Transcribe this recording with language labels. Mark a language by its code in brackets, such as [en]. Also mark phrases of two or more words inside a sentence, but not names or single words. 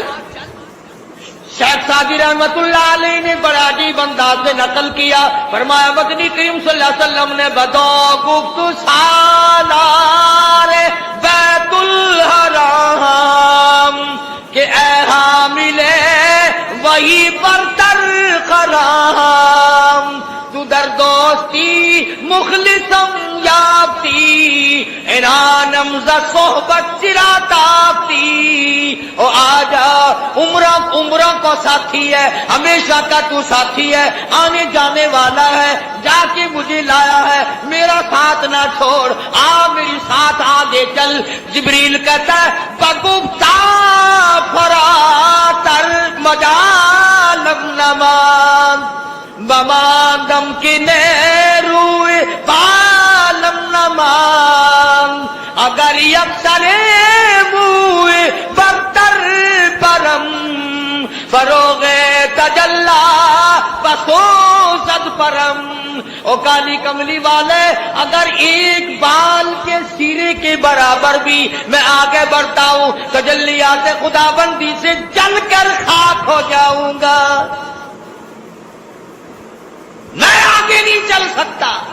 [ur] شیخ سعدی رحمت اللہ علیہ نے بڑا عجیب انداز سے نقل کیا، فرمایا مدنی کریم [ar] صلی اللہ علیہ وسلم [fa] نے بدو گفت سالار بیت الحرام کہ اے حامل وہی پر تر خرام، تو در دوستی مخلصم یافتی، انانم ز صحبت چرا تافتی۔ [ur] او آجا، عمرہ کو ساتھی ہے، ہمیشہ کا تو ساتھی ہے، آنے جانے والا ہے، جا کے مجھے لایا ہے، میرا ساتھ نہ چھوڑ، آ میری ساتھ آگے چل۔ [fa] جبریل [ur] کہتا ہے [fa] بگفتا فراتر مجالم نمان بماندم کی نیروی بالم نمان اگر یکسر موی برتر پرم فروغ تجلا بسوزد پرم۔ [ur] او کالی کملی والے، اگر ایک بال کے سیرے کے برابر بھی میں آگے بڑھتا ہوں تجلیات خدا بندی سے جل کر خاک ہو جاؤں گا، میں آگے نہیں چل سکتا۔